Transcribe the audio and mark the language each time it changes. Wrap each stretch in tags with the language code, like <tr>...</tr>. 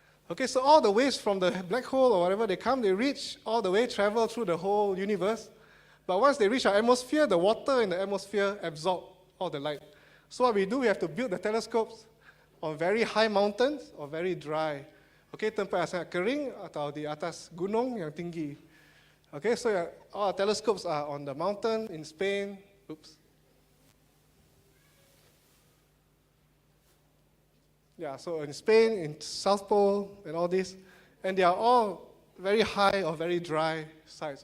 <en>Okay, so all the waves from the black hole or whatever, they come, they reach all the way, travel through the whole universe. But once they reach our atmosphere, the water in the atmosphere absorb all the light. So what we do, we have to build the telescopes on very high mountains or very dry.</en> <id>Okay, tempat yang sangat kering atau di atas gunung yang tinggi.</id> <en>Okay, so all our telescopes are on the mountain in Spain. Oops. Yeah, so in Spain, in South Pole, and all this, and they are all very high or very dry sites.</en>